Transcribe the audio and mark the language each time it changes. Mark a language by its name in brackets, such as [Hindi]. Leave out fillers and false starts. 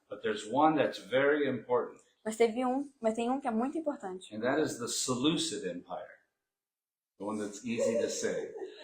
[English] but there's one that's very important, [Portuguese] mas tem um que é muito importante. [English] and that is the Seleucid Empire, the one that's easy to say.